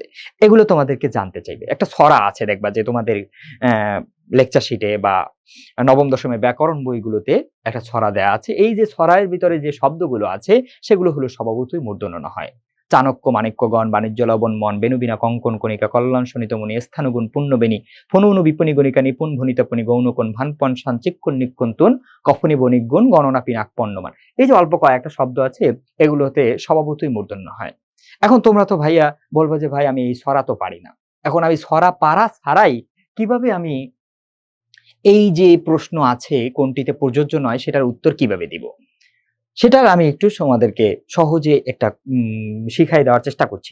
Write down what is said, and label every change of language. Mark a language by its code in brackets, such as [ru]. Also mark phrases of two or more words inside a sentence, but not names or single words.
[bn] এগুলো তোমাদেরকে জানতে চাইবে। একটা ছড়া আছে দেখবা যে তোমাদের লেকচার শিটে বা নবম দশমের ব্যাকরণ বইগুলোতে একটা ছড়া দেয়া আছে। এই যে ছড়ার ভিতরে যে শব্দগুলো আছে সেগুলো হলো স্বভাবতই মূর্ধন্য ন হয়। চাণক্য মাণিক্যগণ বাণিজ্য লবণ মন বেনুবিনা কঙ্কন কণিকা কল্যাণ শোণিতমণি স্থানুগুণ পুণ্যবেণী ফনুনু বিপণী গণিকা নিপুণ ভনিতাপনি গৌণকোণ ভানপন সঞ্চিক্ষণ নিক্ষন্তুন কফনি বণিকগুণ গণনা পিনাক পণ্যমান। এই যে অল্প কয়েকটা শব্দ আছে এগুলোতে স্বভাবতই মূর্ধন্য হয়। এখন তোমরা তো ভাইয়া বলবো যে ভাই আমি এই ছড়া তো পারি না। এখন আমি ছড়া পারা ছাড়াই কিভাবে আমি এই যে প্রশ্ন আছে কোনটিতে প্রযোজ্য নয় সেটার উত্তর কিভাবে দিব, সেটার আমি একটু তোমাদেরকে সহজে একটা শিখাই দেওয়ার চেষ্টা করছি।